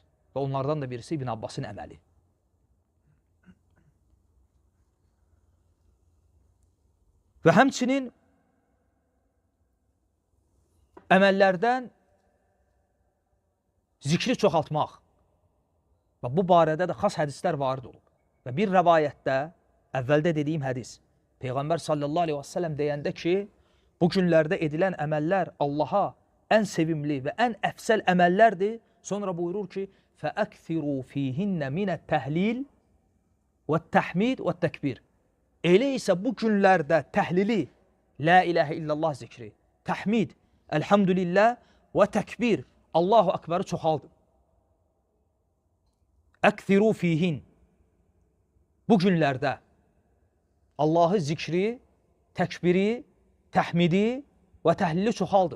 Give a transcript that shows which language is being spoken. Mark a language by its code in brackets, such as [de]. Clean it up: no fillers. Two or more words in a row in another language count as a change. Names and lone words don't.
[az] Və onlardan da birisi İbn Abbasın əməli. Və həmçinin əməllərdən zikri çoxaltmaq. Və bu barədə də xas hədislər varid olub. Və bir rəvayətdə, əvvəldə dediyim hədis, Peyğəmbər [ar] صلى الله عليه وسلم [az] deyəndə ki, bu günlərdə edilən əməllər Allaha ən sevimli və ən əfsəl əməllərdir. Sonra buyurur ki, [ar] فَأَكْثِرُوا فِيهِنَّ مِنَ التَّهْلِيلِ وَالتَّحْمِيدِ وَالتَّكْبِيرِ. [az] Elə isə bu günlərdə təhlili, [ar] لا إله إلا الله [az] zikri, təhmid, elhamdülillah və təkbir, Allahu Akbarı çoxaldın. [ar] أكثروا فيهن. [az] Bu günlərdə Allahı zikri, təkbiri, təhmidi və təhlili çoxaldın.